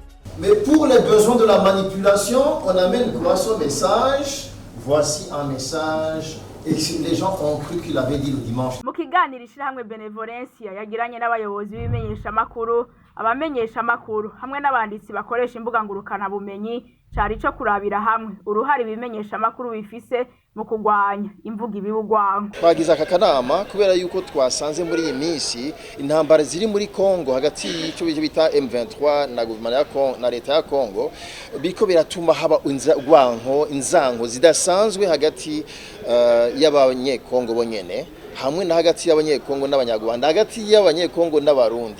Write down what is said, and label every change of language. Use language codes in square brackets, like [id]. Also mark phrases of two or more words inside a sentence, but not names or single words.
[fr] Mais pour les besoins de la manipulation, on amène quoi son message? Voici un message. Et les gens ont cru qu'il avait dit le dimanche. [rn] Mu kiganiro ishyirahamwe Benevolencia yagiranye n'abayobozi b'ibimenyeshamakuru, abamenyeshamakuru hamwe n'abanditsi bakoresha imbuga ngurukanabumenyi, cari ico kurabira hamwe uruhare ibimenyeshamakuru bifise mu kugwanya imvuga ibibugwanko. [rw] Twagize aka kanama kubera yuko twasanze muri iyi minsi intambara ziri muri Kongo hagati y'icyo bita M23 na guverinoma ya Kongo na leta ya Kongo biko biratuma haba inzango zidasanzwe hagati y'abanyekongo bonyene hamwe na hagati y'abanyekongo n'abanyarwanda, hagati y'abanyekongo n'abarundi.